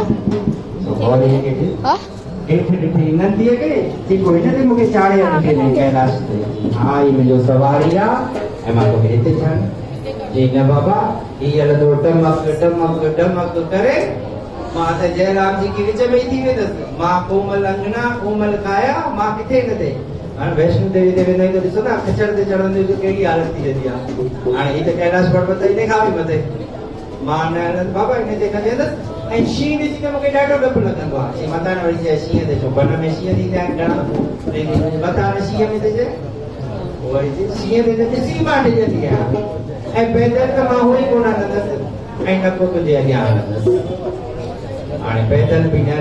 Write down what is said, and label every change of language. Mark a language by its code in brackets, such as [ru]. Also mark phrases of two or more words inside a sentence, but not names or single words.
[sd] घोड़े खे हेठि ॾिठी नंदीअ खे जेको हिन ते मूंखे चाढ़े रखे न कैलाश ते हा ही मुंहिंजो सवारी आहे ऐं मां तोखे हिते छॾ चई न बाबा हीअ हलंदो टमक टमक टमक करे मां त जयराम जी की विच में ई थी वेंदसि मां कोमल अंगना कोमल काया मां किथे किथे हाणे वैष्णो देवी ते वेंदा आहियूं त ॾिसो था खचर ते चढ़ंदे त कहिड़ी हालत थी वेंदी आहे हाणे हीअ त कैलाश पर्वत हिन खां बि मथे मां न हलंदसि बाबा हिन ते न वेंदसि ऐं शींहं ॾिसी त मूंखे ॾाढो डपु लॻंदो आहे चई मथां न वरी चए शींहं ते छो बन में शींहं थींदा आहिनि घणा मथां न शींहं में त चए वरी चए शींहं ते त ॾिसी मां डिॼंदी आहियां ऐं पैदल त मां उहो ई कोन हलंदसि ऐं न को तुंहिंजे अॻियां हलंदसि हाणे पैदल बि न